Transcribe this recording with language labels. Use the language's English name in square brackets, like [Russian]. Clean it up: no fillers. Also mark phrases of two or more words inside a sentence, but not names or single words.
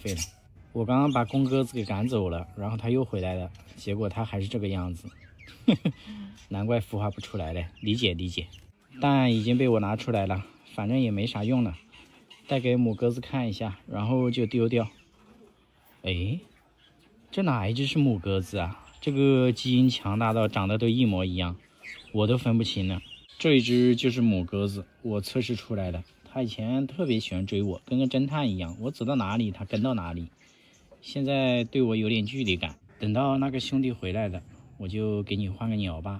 [Chinese] 我剛剛把公鴿子給趕走了，然後它又回来了，結果它還是這個樣子。難怪孵化不出來了，理解。蛋已經被我拿出來了，反正也沒啥用了，带給母鴿子看一下，然後就丢掉。哎，這哪一只是母鴿子啊？這個基因強大到長得都一模一樣，我都分不清了。這一只就是母鴿子，我測試出來的。它以前特別喜歡追我，跟個偵探一樣，我走到哪裡它跟到哪裡。現在對我有點距離感，等到那個兄弟回来了，我就給你換個鳥吧。